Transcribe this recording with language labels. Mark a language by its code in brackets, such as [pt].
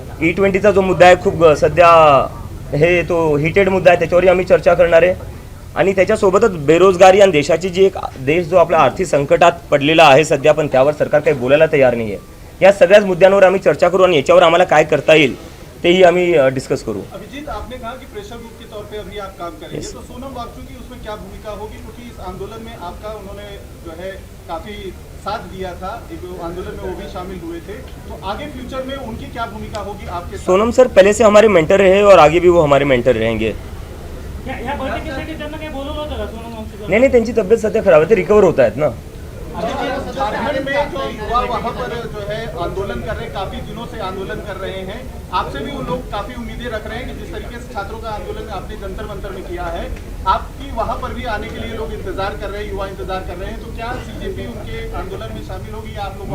[mr] E20चा जो मुद्दा आहे खूप सध्या हे तो हिटेड मुद्दा आहे, त्याच्यावरही आम्ही चर्चा करणार आहे। आणि त्याच्यासोबतच बेरोजगारी आणि देशाची जी एक देश जो आपला आर्थिक संकटात पडलेला आहे सध्या, पण त्यावर सरकार काही बोलायला तयार नाही आहे। या सगळ्याच मुद्द्यांवर आम्ही चर्चा करू आणि याच्यावर आम्हाला काय करता येईल तेही आम्ही डिस्कस करू। [hi] अभिजीत, आपने कहा कि प्रेशर ग्रुप के तौर पे अभी आप काम करेंगे, तो सोनम वांगचुक की उसमें क्या भूमिका होगी? क्योंकि इस आंदोलन में आपका उन्होंने जो है काफी साथ दिया था एक आंदोलन में, वो भी शामिल हुए थे, तो आगे फ्यूचर में उनकी क्या भूमिका होगी आपके साथ? सोनम सर पहले से हमारे मेंटर रहे और आगे भी वो हमारे मेंटर रहेंगे. [mr] या बैठकीसाठी त्यांना काही बोलवलं होतं का सोनम वांगचुक? नाही त्यांची तब्येत सध्या खराब आहे, ते रिकवर होत आहेत ना. [hi] झारखंड में जो युवा वहाँ पर जो है आंदोलन कर रहे हैं, काफी दिनों से आंदोलन कर रहे हैं, आपसे भी वो लोग काफी उम्मीदें रख रहे हैं कि जिस तरीके से छात्रों का आंदोलन आपने जंतर मंतर में किया है, आपकी वहाँ पर भी आने के लिए लोग इंतजार कर रहे हैं, युवा इंतजार कर रहे हैं, तो क्या सीजेपी उनके आंदोलन में शामिल होगी या आप लोग?